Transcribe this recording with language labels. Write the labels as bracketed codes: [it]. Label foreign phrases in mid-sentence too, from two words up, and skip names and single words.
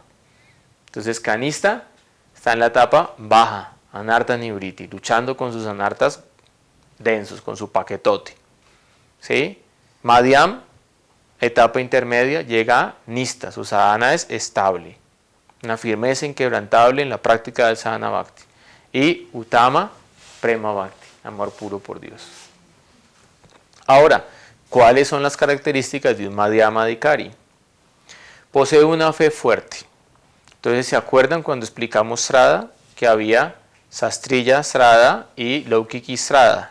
[es] Entonces Kanista está en la etapa baja, [sa] Anartha Nivriti, [es] luchando con sus anartas densos, con su paquetote. ¿Sí? Madhyam, etapa intermedia, llega a Nista, su sadhana es estable, una firmeza inquebrantable en la práctica del [sa] sadhana bhakti. Y Uttama, prema bhakti, [es] amor puro por Dios. Ahora, ¿cuáles son las características de un Madhyamadikari? Posee una fe fuerte. Entonces, ¿se acuerdan cuando explicamos Sraddha? Que había [sa] Sastriya Sraddha [es] y [sa] Laukiki Sraddha.